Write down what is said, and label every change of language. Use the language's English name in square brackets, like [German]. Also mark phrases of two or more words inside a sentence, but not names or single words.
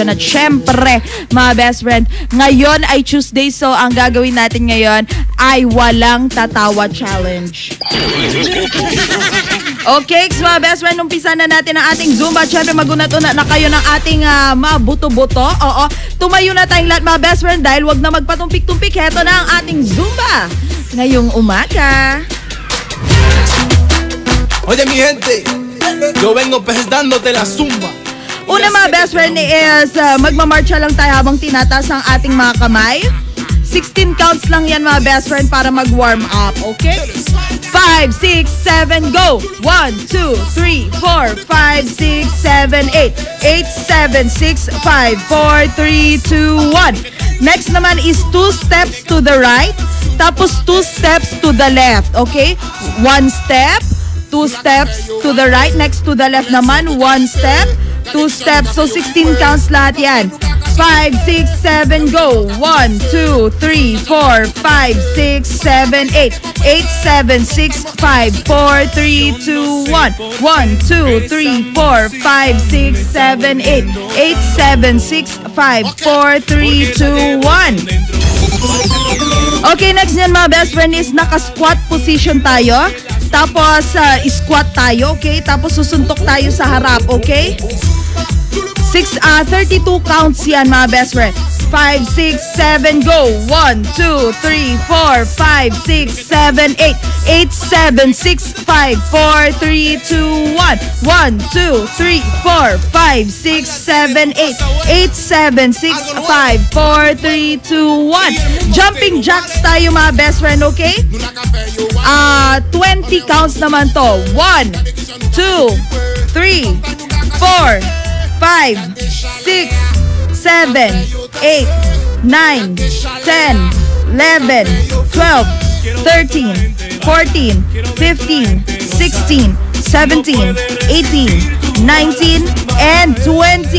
[Filipino] At syempre mga best friend, ngayon ay Tuesday, so ang gagawin natin ngayon ay walang tatawa challenge. Okay, mga best friend, umpisa na natin ang ating Zumba. At syempre magunat-unat na kayo ng ating mabuto-buto. Oo, tumayo na tayong lahat, mga best friend, dahil wag na magpatumpik-tumpik. Heto na ang ating Zumba ngayong umaga. [Spanish] Oye, mi gente, yo vengo presentándote la Zumba. [Filipino] Una, mga best friend, is magmamarcha lang tayo habang tinataas ang ating mga kamay. 16 counts lang yan, mga best friend, para mag- [English] warm up, [Filipino] okay? 5, 6, 7, go! 1, 2, 3, 4, 5, 6, 7, 8. 8, 7, 6, 5, 4, 3, 2, 1. [English] Next [Filipino] naman [English] is 2 steps to the right, [Filipino] tapos [English] 2 steps to the left, okay? 1 step, 2 steps to the right, next to the left [Filipino] naman, [English] 1 step, 2 steps. [Filipino] So 16 counts lahat yan. 5, 6, 7, go! 1, 2, 3, 4, 5, 6, 7, 8. 8, 7, 6, 5, 4, 3, 2, 1. 1, 2, 3, 4, 5, 6, 7, 8. 8, 7, 6, 5, 4, 3, 2, 1. Okay, next nyan, mga best friend, is naka- [English] squat position [Filipino] tayo. Tapos, squat tayo, okay? Tapos, susuntok tayo sa harap, okay? 32 counts yan, mga best friend. 5, 6, 7, go! 1, 2, 3, 4, 5, 6, 7, 8. 8, 7, 6, 5, 4, 3, 2, 1. 1, 2, 3, 4, 5, 6, 7, 8. 8, 7, 6, 5, 4, 3, 2, 1. [English] Jumping jacks [Filipino] tayo, mga best friend, okay? 20 counts naman to. 1, 2, 3, 4, 5, 6, 7, 8, 9, 10, 11, 12, 13, 14, 15, 16, 17, 18, 19, and 20.